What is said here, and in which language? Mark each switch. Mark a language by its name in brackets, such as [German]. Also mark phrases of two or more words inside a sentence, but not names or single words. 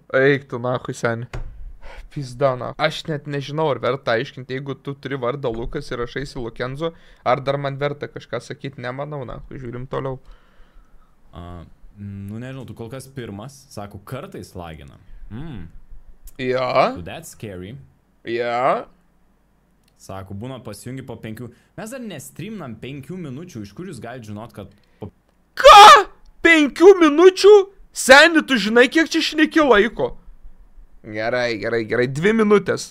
[Lithuanian] Eik tu nahui, seni. Pizda, na. Aš net nežinau, ar verta aiškinti, jeigu tu turi vardą Lukas ir rašaisi Lokenzo, ar dar man verta kažką sakyti, nemanau, na, žiūrim toliau. Nu nežinau, tu kol kas pirmas, sako, kartais lagina. Ja. [English] So that's scary. [Lithuanian] Ja. Sako, būna pasijungi po 5. Mes dar nestreamnam 5 minučių, iš kur jūs galite žinot, kad... Ką? 5 minučių? Seni, tu žinai, kiek čia šneki laiko? Gerai. 2 minutės.